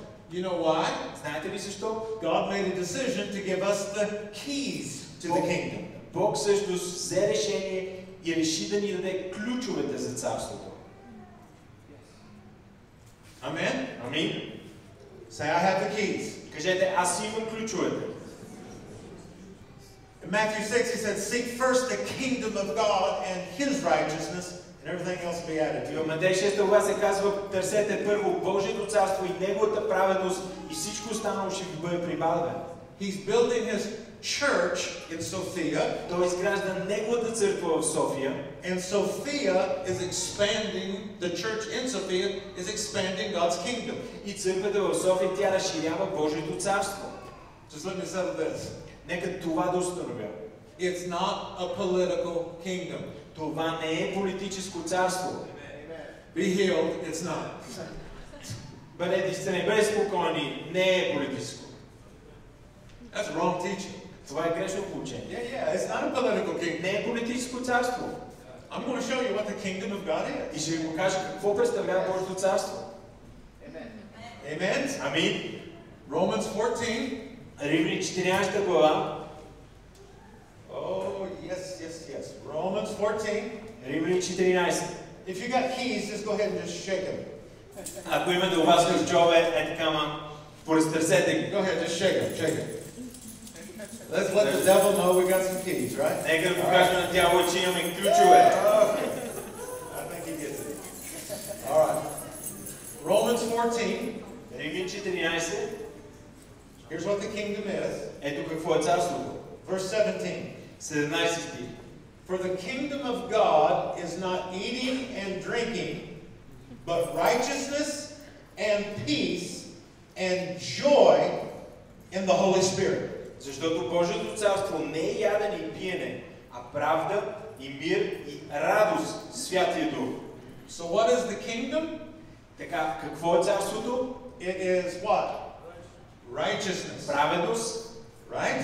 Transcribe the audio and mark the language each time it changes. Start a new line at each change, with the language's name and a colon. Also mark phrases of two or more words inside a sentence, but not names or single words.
English: You know why?
Bulgarian: Знаете ли защо?
English: God made a decision to give us the keys to the kingdom.
Bulgarian: Бог също взе решение и реши да ни даде ключовете за царството.
English: Amen?
Bulgarian: Амин.
English: Say, I have the keys.
Bulgarian: Кажете, аз имам ключовете.
English: In Matthew 6 he said, seek first the kingdom of God and his righteousness, and everything else will be added to you.
Bulgarian: В Матей 6 глава се казва, търсете първо Божието царство и неговата праведност и всичко останало ще ви бъде прибавено.
English: He's building his church in Sophia.
Bulgarian: Той изгражда неговата църква в София.
English: And Sophia is expanding, the church in Sophia is expanding God's kingdom.
Bulgarian: И църквата в София тя разширява Божието царство.
English: Just let me settle this.
Bulgarian: Нека това да установя.
English: It's not a political kingdom.
Bulgarian: Това не е политическо царство.
English: Be healed, it's not.
Bulgarian: Бъдете изцелени, бъдете спокойни, не е политическо.
English: That's wrong teaching.
Bulgarian: Това е грешно поучение.
English: Yeah, it's not a political kingdom.
Bulgarian: Не е политическо царство.
English: I'm going to show you what the kingdom of God is.
Bulgarian: И ще ви покажа какво представлява Божието царство.
English: Amen.
Bulgarian: Амин.
English: Romans 14.
Bulgarian: Римляни 14 глава.
English: Oh, yes, yes, yes. Romans 14.
Bulgarian: Римляни 14.
English: If you got keys, just go ahead and just shake them.
Bulgarian: Ако имате у вас ключове, е така, поразтърсете ги.
English: Go ahead, just shake them, shake them. Let's let the devil know we got some keys, right?
Bulgarian: Нека да покажем на дявола, че имаме ключове.
English: Okay. I think he gets it. All right. Romans 14.
Bulgarian: Римляни 14.
English: Here's what the kingdom is.
Bulgarian: Ето какво е царството.
English: Verse 17.
Bulgarian: 17 стих.
English: For the kingdom of God is not eating and drinking, but righteousness and peace and joy in the Holy Spirit.
Bulgarian: Защото Божието царство не е ядене и пиене, а правда и мир и радост в Святия Дух.
English: So what is the kingdom?
Bulgarian: Така, какво е царството?
English: It is what? Righteousness.
Bulgarian: Праведност.
English: Right?